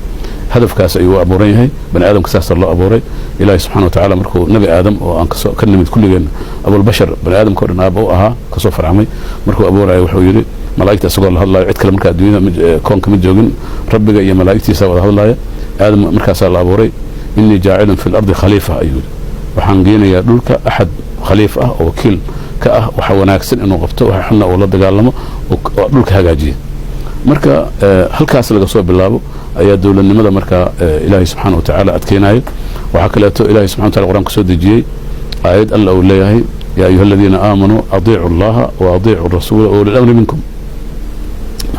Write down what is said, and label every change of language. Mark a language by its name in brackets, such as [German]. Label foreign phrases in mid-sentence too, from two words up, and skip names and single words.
[Somali] hadafkaas ayuu abuuran yahay. bani aadamka saas loo abuuray. ilaahay [Arabic] سبحانه وتعالى [Somali] markuu nabi aadam oo aan ka nimid kulligeen [Arabic] أبو البشر [Somali] bani aadamka oo dhan aaba u ahaa ka soo farxamay markuu abuuray wuxuu yiri malaa'ikta asagoo la hadlayo cid kale marka adduunyada koonka ma joogin rabbiga iyo malaa'iktiisa wada hadlaaya. aadam markaas la abuuray [Arabic] إني جاعل في الأرض خليفة [Somali] ayuu waxaan geenayaa dhulka ahad khaliif ah oo wakiil ka ah waxa wanaagsan inuu qabto waxa xunna oo la dagaalamo oo dhulka hagaajiyo. marka halkaas laga soo bilaabo ayaa dowladnimada marka ilaahay [Arabic] سبحانه وتعالى [Somali] adkeenayo. waxa kale oo ilaahay [Arabic] سبحانه وتعالى [Somali] quraanka soo dejiyay aayad alla uu leeyahay: [Arabic] يا أيها الذين آمنوا أطيعوا الله وأطيعوا الرسول وأولي الأمر منكم.